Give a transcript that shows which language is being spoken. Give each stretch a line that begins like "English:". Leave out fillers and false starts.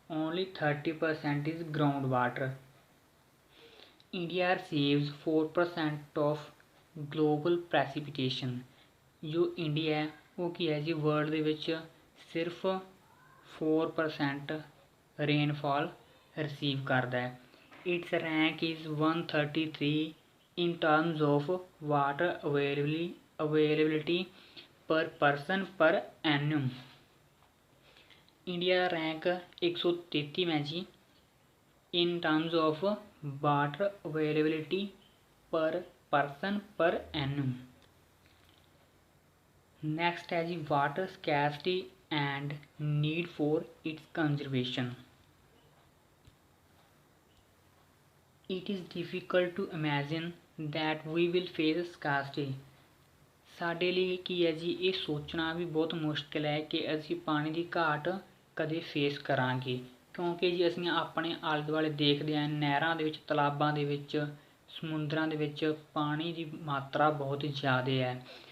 English: Only 30% is ground water. India receives 4% of global precipitation.
Punjabi: ਜੋ India ਹੈ ਉਹ ਕੀ ਹੈ ਜੀ, ਵਰਲਡ ਦੇ ਵਿੱਚ ਸਿਰਫ 4% ਰੇਨਫਾਲ ਰਿਸੀਵ ਕਰਦਾ ਹੈ।
English: Its rank is 133 in terms of water availability per person per annum। India rank 133
Hindi: में जी
English: in terms of water availability per person per annum। Next
Hindi: है जी
English: Water scarcity and need for its conservation। It is difficult to imagine that we will face scarcity।
Punjabi: ਸਾਡੇ ਲਈ ਕੀ ਹੈ ਜੀ, ਇਹ ਸੋਚਣਾ ਵੀ ਬਹੁਤ ਮੁਸ਼ਕਿਲ ਹੈ ਕਿ ਅਸੀਂ ਪਾਣੀ ਦੀ ਘਾਟ ਕਦੇ ਫੇਸ ਕਰਾਂਗੇ, ਕਿਉਂਕਿ ਜੀ ਅਸੀਂ ਆਪਣੇ ਆਲੇ ਦੁਆਲੇ ਦੇਖਦੇ ਹਾਂ, ਨਹਿਰਾਂ ਦੇ ਵਿੱਚ, ਤਲਾਬਾਂ ਦੇ ਵਿੱਚ, ਸਮੁੰਦਰਾਂ ਦੇ ਵਿੱਚ ਪਾਣੀ ਦੀ ਮਾਤਰਾ ਬਹੁਤ ਜ਼ਿਆਦਾ ਹੈ।